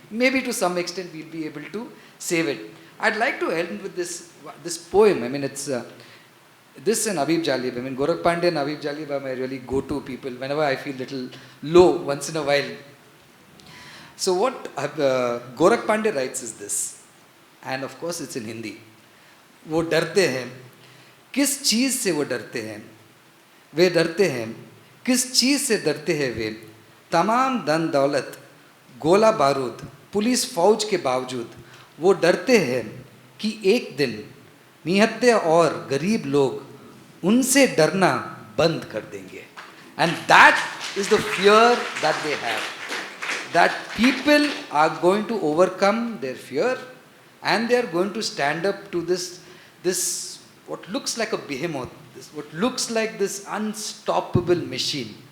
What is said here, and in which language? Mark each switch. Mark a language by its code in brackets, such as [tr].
[en] Maybe to some extent we'll be able to save it. I'd like to end with this poem. It's this and Abib Jalib. Gorakh Pandey and Abib Jalib are my really go-to people whenever I feel a little low once in a while. So what Gorakh Pandey writes is this, and of course it's in Hindi. [hi] वो डरते हैं किस चीज़ से वो डरते हैं वे डरते हैं किस चीज़ से डरते हैं वे तमाम धन दौलत गोला बारूद पुलिस फौज के बावजूद वो डरते हैं कि एक दिन निहत्ते और गरीब लोग उनसे डरना बंद कर देंगे. [en] And that is the fear that they have, that people are going to overcome their fear and they are going to stand up to this what looks like a behemoth, what looks like this unstoppable machine.